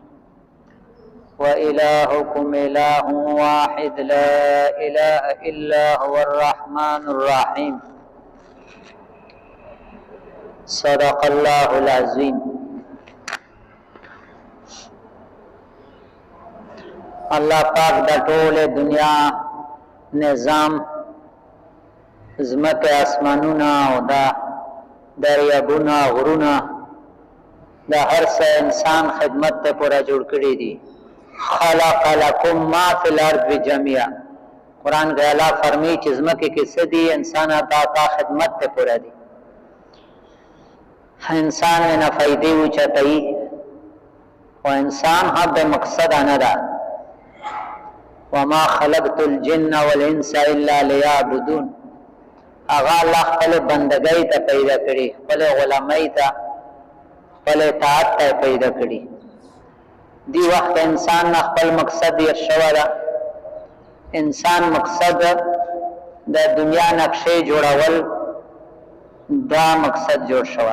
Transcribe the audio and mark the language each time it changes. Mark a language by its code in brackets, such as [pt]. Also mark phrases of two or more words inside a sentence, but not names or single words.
[ar] وإلهكم إله واحد لا إله إلا هو الرحمن الرحيم. صدق الله العظيم. [ps] اللہ پاک دا ټول دنیا نظام زمکه اسمانونه او دا دریابونه غرونه دا هر څه انسان خدمت ته پورا جوړ کړی دي. [ar] خلق لكم ما فی الارض جميعا. [ps] قرآن کې الله فرمایي چې زمکه کې څه دي انسان تا خدمت ته پورا دي. انسان نه فائدې وچتای او انسان حد مقصد نه ده. [ar] وما خلقت الجن والانس الا ليعبدون. [ps] اغا الله خپل بندګۍ ته پیدا کړی، خپل غلامۍ ته، خپل اطاعت ته پیدا کړی. دی وخت انسان نه خپل مقصد یې شوی ده. انسان مقصد د دنیا نقشې جوړول دا مقصد جوړ شوی.